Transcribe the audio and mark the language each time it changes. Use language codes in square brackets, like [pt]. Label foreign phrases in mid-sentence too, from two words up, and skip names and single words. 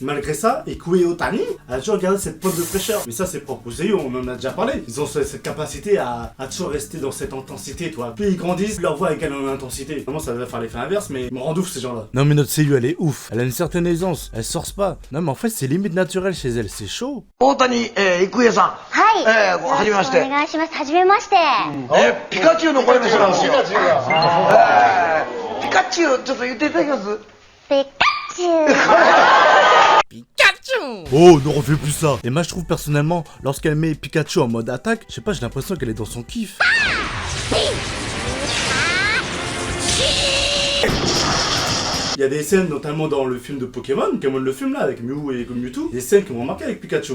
[fr] Malgré ça, Ikuo Otani a toujours gardé cette pointe de fraîcheur. Mais ça c'est propre aux seiyuu, on en a déjà parlé. Ils ont cette capacité à toujours rester dans cette intensité, toi. Plus ils grandissent, leur voix égale en intensité. Vraiment ça va faire l'effet inverse, mais ils me rendent ouf ces gens-là. Non mais notre seiyuu elle est ouf. Elle a une certaine aisance. Elle sorce pas. Non mais en fait c'est limite naturel chez elle, c'est chaud. [ja] 大谷郁恵さん。はい、はじめまして。お願いしますはじめましてピカチュウの声の人なんですよ。ピカチュウ、ちょっと言っていただけます？ピカチュウ [fr] Oh, ne refais plus ça. Et moi je trouve personnellement, lorsqu'elle met Pikachu en mode attaque, je sais pas, j'ai l'impression qu'elle est dans son kiff. Il y a des scènes, notamment dans le film de Pokémon, Pokémon le film là, avec Mew et Mewtwo, des scènes qui m'ont marqué avec Pikachu.